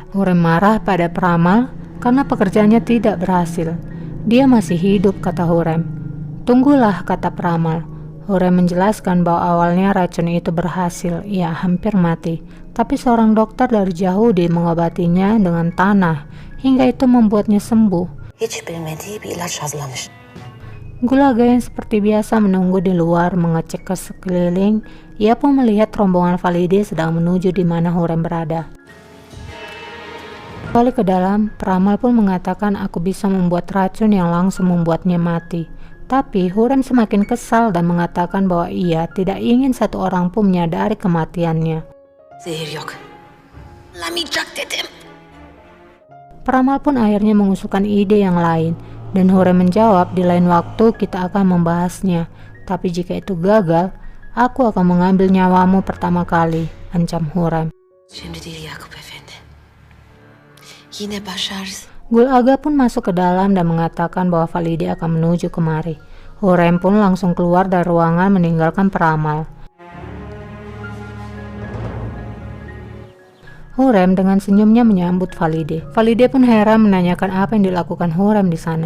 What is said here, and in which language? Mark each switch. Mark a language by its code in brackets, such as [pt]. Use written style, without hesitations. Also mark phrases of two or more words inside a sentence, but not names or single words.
[id] Hurrem marah pada Pramal karena pekerjaannya tidak berhasil. Dia masih hidup, kata Hurrem. Tunggulah, kata Pramal. Hurrem menjelaskan bahwa awalnya racun itu berhasil, ia hampir mati. Tapi seorang dokter dari Yahudi mengobatinya dengan tanah, hingga itu membuatnya sembuh. [tr] Hiç bilmediği bir ilaç hazırlamış. [id] Gulaga yang seperti biasa menunggu di luar mengecek ke sekeliling. Ia pun melihat rombongan Valide sedang menuju di mana Hurrem berada. Balik ke dalam, Pramal pun mengatakan aku bisa membuat racun yang langsung membuatnya mati. Tapi Hurrem semakin kesal dan mengatakan bahwa ia tidak ingin satu orang pun menyadari kematiannya. [tr] Zehir yok. Lamayacak dedim. [id] Pramal pun akhirnya mengusulkan ide yang lain. Dan Hurrem menjawab di lain waktu kita akan membahasnya. Tapi jika itu gagal, aku akan mengambil nyawamu pertama kali, ancam Hurrem. [tr] Şimdi değil Yakup Efendi. Yine başarırız. [id] Gulaga pun masuk ke dalam dan mengatakan bahwa Valide akan menuju kemari. Hurrem pun langsung keluar dari ruangan meninggalkan Pramal. Hurrem dengan senyumnya menyambut Valide. Valide pun heran menanyakan apa yang dilakukan Hurrem di sana.